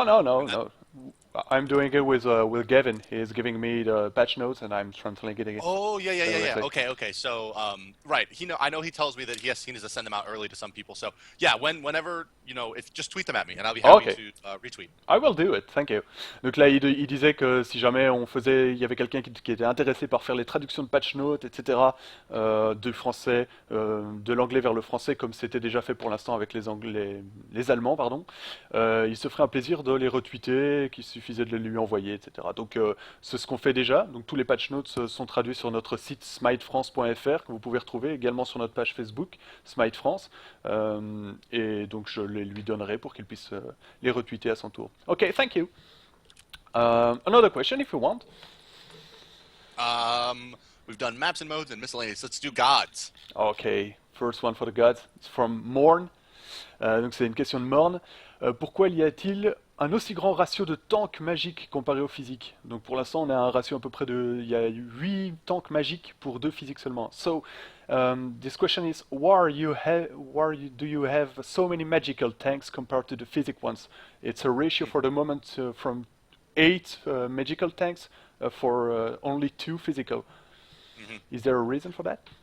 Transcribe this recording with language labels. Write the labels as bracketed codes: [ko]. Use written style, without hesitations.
[en] And that, no I'm doing it with Gavin. He's giving me the patch notes and I'm translating it oh yeah. directly. Okay. So right, I know he tells me that he needs to send them out early to some people. So yeah, whenever if just tweet them at me and I'll be happy Okay. to retweet. I will do it, thank you. [fr] Donc là, il disait que si jamais il y avait quelqu'un qui était intéressé par faire les traductions de patch notes, etc., du français, de l'anglais vers le français, comme c'était déjà fait pour l'instant avec les Allemands, pardon, il se ferait un plaisir de les retweeter, qu'il suffisait de les lui envoyer, etc. Donc c'est ce qu'on fait déjà. Donc tous les patch notes sont traduits sur notre site smitefrance.fr que vous pouvez retrouver également sur notre page Facebook Smitefrance. Et donc je les lui donnerai pour qu'il puisse les retweeter à son tour. [en] Ok, thank you. Another question if you want. We've done maps and modes and miscellaneous. Let's do gods. Ok, first one for the gods. It's from Morn. [fr] Donc c'est une question de Morn. Pourquoi y a-t-il un aussi grand ratio de tanks magiques comparé aux physiques? Donc pour l'instant on a un ratio à peu près de... Il y a 8 tanks magiques pour 2 physiques seulement. [en] So, this question is, do you have so many magical tanks compared to the physic ones? It's a ratio for the moment from 8 magical tanks for only 2 physical. Mm-hmm. Is there a reason for that?